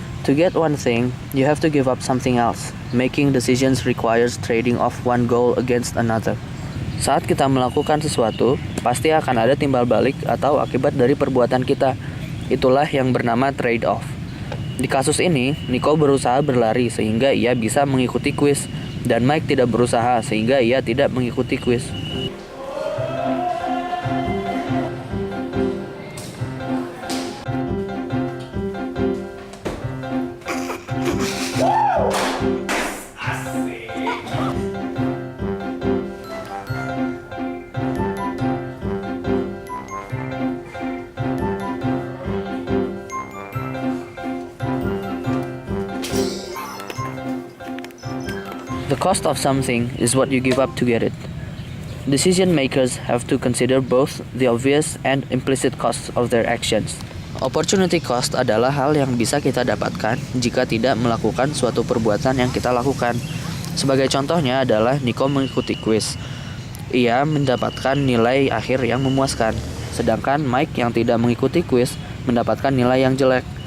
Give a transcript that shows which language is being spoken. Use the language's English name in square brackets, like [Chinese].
[English] To get one thing, you have to give up something else. Making decisions requires trading off one goal against another. [Indonesian] Saat kita melakukan sesuatu, pasti akan ada timbal balik atau akibat dari perbuatan kita. Itulah yang bernama trade-off. Di kasus ini, Nico berusaha berlari sehingga ia bisa mengikuti kuis, dan Mike tidak berusaha sehingga ia tidak mengikuti kuis. [English] The cost of something is what you give up to get it. Decision makers have to consider both the obvious and implicit costs of their actions. [Indonesian] Opportunity cost adalah hal yang bisa kita dapatkan jika tidak melakukan suatu perbuatan yang kita lakukan. Sebagai contohnya adalah Nico mengikuti kuis. Ia mendapatkan nilai akhir yang memuaskan, sedangkan Mike yang tidak mengikuti kuis mendapatkan nilai yang jelek.